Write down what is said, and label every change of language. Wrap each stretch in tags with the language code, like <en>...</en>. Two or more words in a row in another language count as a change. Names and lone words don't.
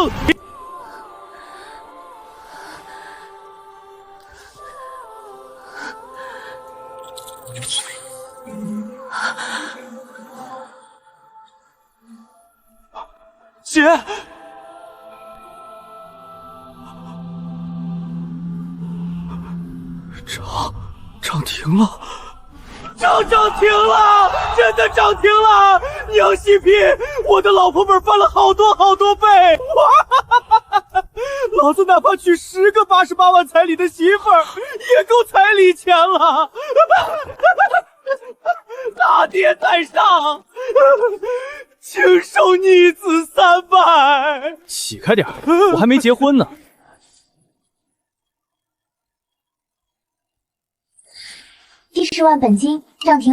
<zh>姐，涨停了！涨停了！真的涨停了！娘西皮，我的老婆们翻了好多倍！哇！老子哪怕娶10 個88 萬彩禮的媳婦兒，也夠彩禮錢了！大跌在上，請受逆子3敗。起開點，我還沒結婚呢。 10萬本金漲停！</zh>